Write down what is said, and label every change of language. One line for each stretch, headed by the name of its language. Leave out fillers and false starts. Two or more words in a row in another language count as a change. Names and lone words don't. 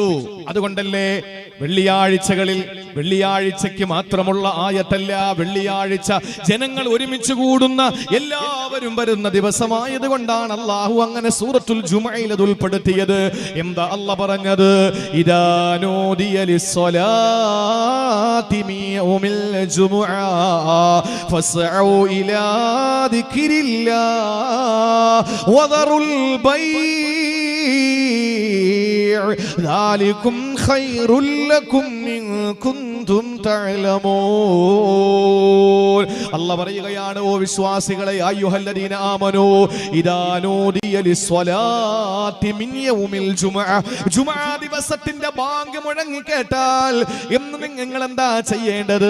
Malayalam: അതുകൊണ്ടല്ലേ വെള്ളിയാഴ്ചയ്ക്ക് മാത്രമുള്ള ആയത്തല്ല, വെള്ളിയാഴ്ച ജനങ്ങൾ ഒരുമിച്ച് കൂടുന്ന, എല്ലാവരും വരുന്ന ദിവസമായത് കൊണ്ടാണ് അള്ളാഹു അങ്ങനെ സൂറത്തുൽ ജുമുഅയിൽ അത് ഉൾപ്പെടുത്തിയത്. എന്താ അള്ളാഹ് പറഞ്ഞത്?
Arabic: إذا نودي للصلاة من يوم الجمعة فاسعوا إلى ذكر الله وذروا البيع ذلكم خير لكم إن كنتم تعلمون.
Malayalam: അല്ലാഹ് പറയുകയാണ്, ഓ വിശ്വാസികളെ,
Arabic: أيها الذين آمنوا إذا نودي للصلاة من يوم الجمعة,
Malayalam: ജുമുഅ ദിവസത്തിന്റെ ബാങ്ക് മുഴങ്ങി കേട്ടാൽ നിങ്ങൾ എന്താ ചെയ്യേണ്ടത്?